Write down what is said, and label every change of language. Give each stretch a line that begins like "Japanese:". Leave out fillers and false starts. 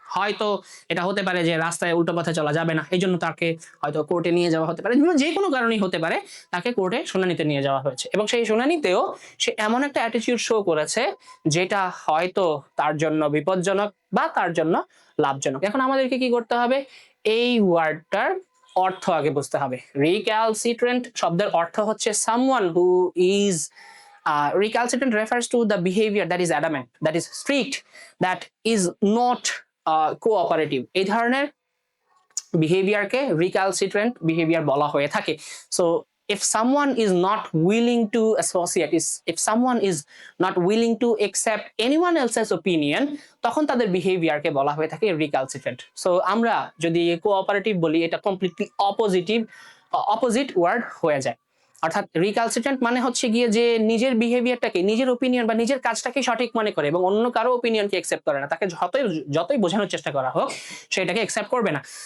Bangla: হয়তো এটা হতে পারে যে রাস্তায় উল্টো পথে চলা যাবে না, এই জন্য তাকে হয়তো কোর্টে নিয়ে যাওয়া হতে পারে, যে কোনো কারণেই হতে পারে, তাকে কোর্টে শুনানিতে নিয়ে যাওয়া হয়েছে, এবং সেই শুনানিতেও সে এমন একটা অ্যাটিটিউড শো করেছে যেটা হয়তো তার জন্য বিপজ্জনক বা তার জন্য লাভজনক। এখন আমাদেরকে কি করতে হবে? এই ওয়ার্ডটার অর্থ আগে বুঝতে হবে। রিক্যালসিট্রেন্ট শব্দের অর্থ হচ্ছে
English: someone who is recalcitrant refers to the behavior that is adamant, that is strict, that is not cooperative.
Bangla: এই ধরনের বিহেভিয়ারকে রিক্যালসিট্রেন্ট বিহেভিয়ার বলা হয়ে থাকে।
English: so if someone is not willing to associate, if someone is not willing to accept anyone else's opinion,
Bangla: তখন তাদের বিহেভিয়ারকে বলা হয়ে থাকে রিক্যালসিট্রেন্ট। সো আমরা যদি কোঅপারেটিভ বলি, এটা কমপ্লিটলি অপোজিট ওয়ার্ড হয়ে যায়। অর্থাৎ রিক্যালসিট্রেন্ট মানে হচ্ছে গিয়ে যে নিজের বিহেভিয়ারটাকে, নিজের ওপিনিয়ন বা নিজের কাজটাকে সঠিক মনে করে এবং অন্য কারো ওপিনিয়নকে একসেপ্ট করে না। তাকে যতই বোঝানোর চেষ্টা করা হোক সেটাকে একসেপ্ট করবে না।